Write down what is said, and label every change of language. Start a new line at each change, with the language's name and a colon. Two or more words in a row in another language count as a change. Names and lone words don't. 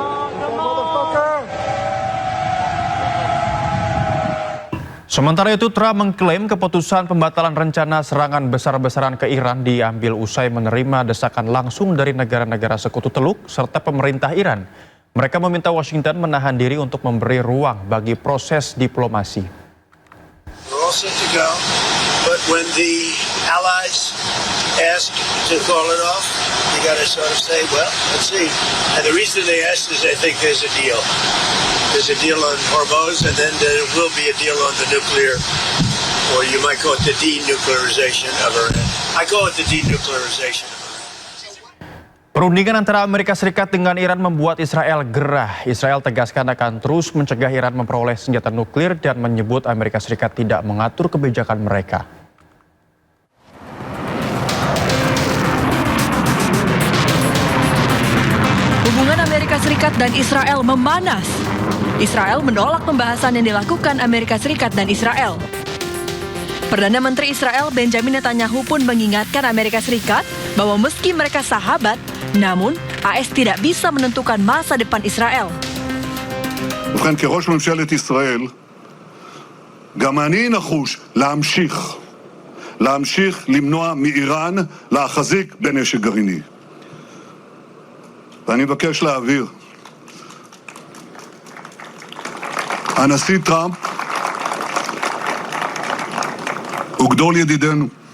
Indonesian: Sementara itu, Trump mengklaim keputusan pembatalan rencana serangan besar-besaran ke Iran diambil usai menerima desakan langsung dari negara-negara sekutu Teluk serta pemerintah Iran. Mereka meminta Washington menahan diri untuk memberi ruang bagi proses diplomasi.
English: We're all set to go, but when the allies ask to call it off, you got to sort of say, well, let's see. And the reason they asked is I think there's a deal. There's a deal on Hormuz, and then there will be a deal on the nuclear, or you might call it the denuclearization of Iran. I call it the denuclearization of Iran.
Indonesian: Perundingan antara Amerika Serikat dengan Iran membuat Israel gerah. Israel tegaskan akan terus mencegah Iran memperoleh senjata nuklir dan menyebut Amerika Serikat tidak mengatur kebijakan mereka. Hubungan Amerika Serikat dan Israel memanas. Israel menolak pembahasan yang dilakukan Amerika Serikat dan Israel. Perdana Menteri Israel Benjamin Netanyahu pun mengingatkan Amerika Serikat bahwa meski mereka sahabat, namun AS tidak bisa menentukan masa depan Israel.
Hebrew: ובכן, כראש ממשלת ישראל, גם אני נחוש להמשיך למנוע מאיראן להחזיק בנשק גרעיני. ואני מבקש להבהיר, הנשיא טראמפ הוא גדול ידידינו.